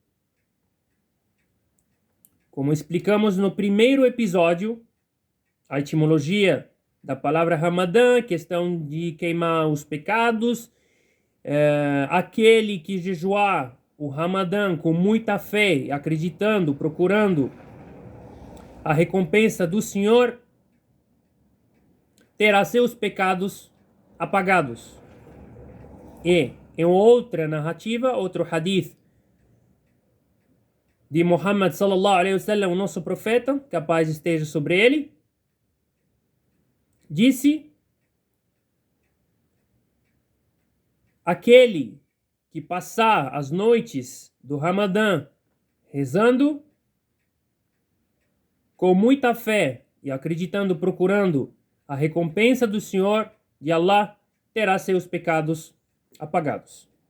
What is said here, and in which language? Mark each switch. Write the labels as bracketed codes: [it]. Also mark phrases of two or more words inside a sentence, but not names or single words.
[pt] Como explicamos no primeiro episódio, a etimologia da palavra Ramadã, questão de queimar os pecados, aquele que jejuar o Ramadã com muita fé, acreditando, procurando a recompensa do Senhor, terá seus pecados apagados. E em outra narrativa, outro hadith de Muhammad [ar] صلى الله عليه وسلم, [pt] o nosso profeta, que a paz esteja sobre ele, disse: aquele que passar as noites do Ramadã rezando com muita fé e acreditando, procurando a recompensa do Senhor, de Allah, terá seus pecados apagados.